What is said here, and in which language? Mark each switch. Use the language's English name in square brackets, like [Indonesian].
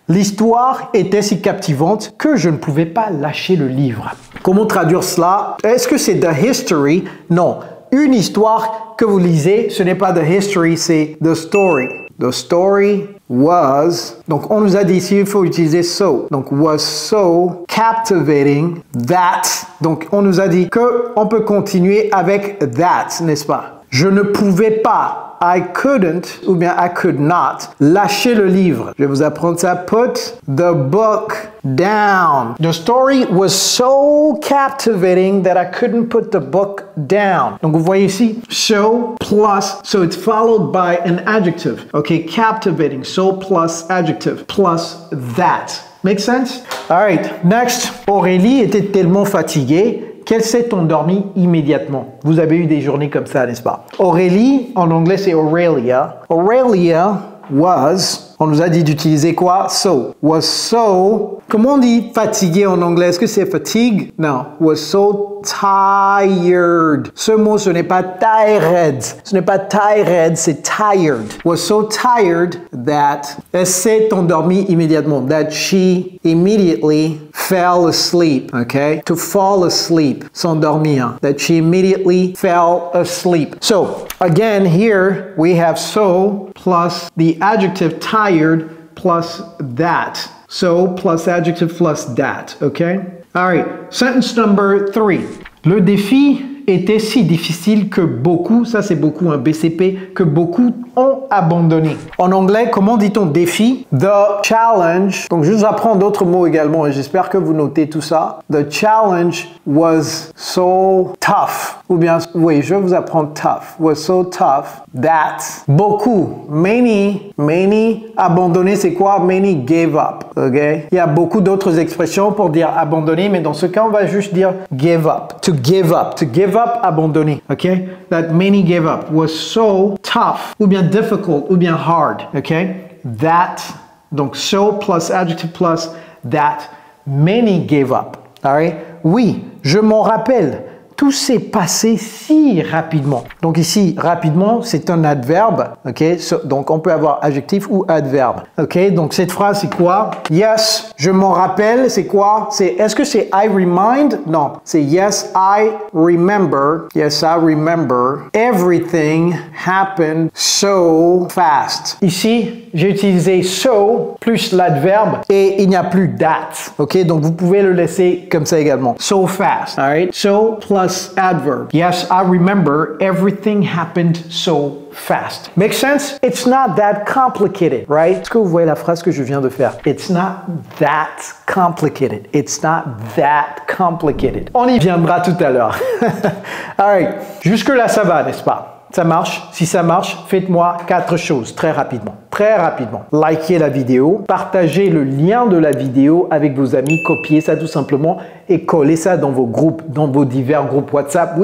[French] L'histoire était si captivante que je ne pouvais pas lâcher le livre. Comment traduire cela? Est-ce que c'est [English] the history? [French] Non. Une histoire que vous lisez, ce n'est pas [English] the history, [French] c'est [English] the story. The story was... [French] Donc, on nous a dit ici, il faut utiliser so. [English] Donc, was so captivating that... [French] Donc, on nous a dit qu'on peut continuer avec that, n'est-ce pas? Je ne pouvais pas... [English] I couldn't, [French] ou bien [English] I could not, [French] lâcher le livre. Je vais vous apprendre ça. [English] Put the book down. The story was so captivating that I couldn't put the book down. [French] Donc vous voyez ici, [English] so plus, so it's followed by an adjective. Okay, captivating, so plus adjective, plus that. Make sense? All right, next. [French] Aurélie était tellement fatiguée qu'elle s'est endormie immédiatement. Vous avez eu des journées comme ça, n'est-ce pas? Aurélie, en anglais, c'est Aurelia. [English] Aurelia was [French] On nous a dit d'utiliser quoi? So. [English] Was so. [French] Comment on dit fatigué en anglais? Est-ce que c'est fatigue? Non. [English] Was so tired. [French] Ce mot, ce n'est pas tired. Ce n'est pas tired, c'est tired. [English] Was so tired that [French] elle s'est endormie immédiatement. [English] That she immediately fell asleep. Okay? To fall asleep. S'endormir. That she immediately fell asleep. So, again, here we have so plus the adjective tired plus that. So plus adjective plus that. Okay? All right. Sentence number 3. [French] Le défi était si difficile que beaucoup, ça c'est beaucoup un BCP, que beaucoup ont abandonné. En anglais, comment dit-on défi? [English] The challenge, [French] donc je vous apprends d'autres mots également et j'espère que vous notez tout ça. [English] The challenge was so tough. [French] Ou bien, oui, je vous apprends tough. [English] Was so tough that [French] beaucoup, many, abandonné, c'est quoi? [English] Many gave up, [French] ok? Il y a beaucoup d'autres expressions pour dire abandonner, mais dans ce cas, on va juste dire [English] give up. To give up. To give up, abandonner, ok? That many gave up was so tough, [French] ou bien [English] difficult, ou bien hard, ok? That, donc so plus adjective plus that, many gave up, all right? [French] Oui, je m'en rappelle. Tout s'est passé si rapidement. Donc ici, rapidement, c'est un adverbe. Ok, donc on peut avoir adjectif ou adverbe. Ok, donc cette phrase, c'est quoi? Yes, je m'en rappelle. C'est quoi? Est-ce que c'est [English] I remind? [French] Non, c'est [English] yes, I remember. Yes, I remember. Everything happened so fast. [French] Ici, j'ai utilisé so plus l'adverbe et il n'y a plus that. Ok, donc vous pouvez le laisser comme ça également. [English] So fast. All right. So plus adverb. Yes, I remember everything happened so fast. Make sense? It's not that complicated, right? [French] Est-ce que vous voyez la phrase que je viens de faire? [English] It's not that complicated. It's not that complicated. [French] On y viendra tout à l'heure. [English] All right. [French] Jusque-là, ça va, n'est-ce pas? Ça marche? Si ça marche, faites-moi 4 choses très rapidement. Très rapidement. Likez la vidéo, partagez le lien de la vidéo avec vos amis, copiez ça tout simplement et collez ça dans vos groupes, dans vos divers groupes WhatsApp.